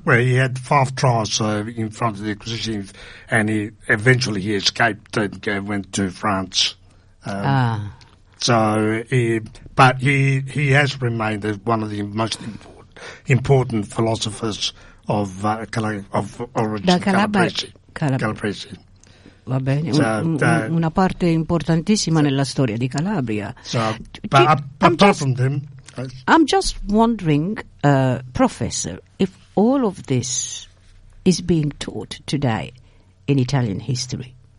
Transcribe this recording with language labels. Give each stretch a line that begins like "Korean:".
English: Well, he had five trials in front of the Inquisition, and he eventually escaped and went to France. But he has remained as one of the most important philosophers of origin Calabrese.
Italian: Va bene, una parte importantissima nella storia di Calabria.
English: I'm just wondering, Professor, if all of this is being taught today in Italian history.